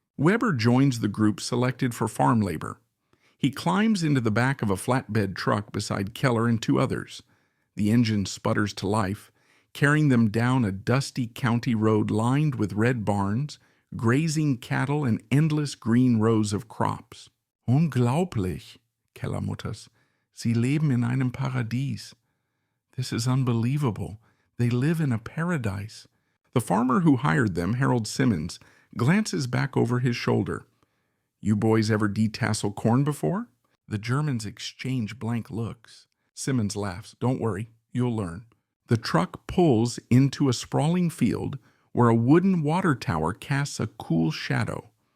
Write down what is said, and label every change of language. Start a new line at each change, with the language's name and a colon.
English: Weber joins the group selected for farm labor. He climbs into the back of a flatbed truck beside Keller and two others. The engine sputters to life, carrying them down a dusty county road lined with red barns, grazing cattle, and endless green rows of crops.
German: Unglaublich, Keller mutters. Sie leben in einem Paradies.
English: This is unbelievable. They live in a paradise. The farmer who hired them, Harold Simmons, glances back over his shoulder. You boys ever detassel corn before? The Germans exchange blank looks. Simmons laughs. Don't worry, you'll learn. The truck pulls into a sprawling field where a wooden water tower casts a cool shadow.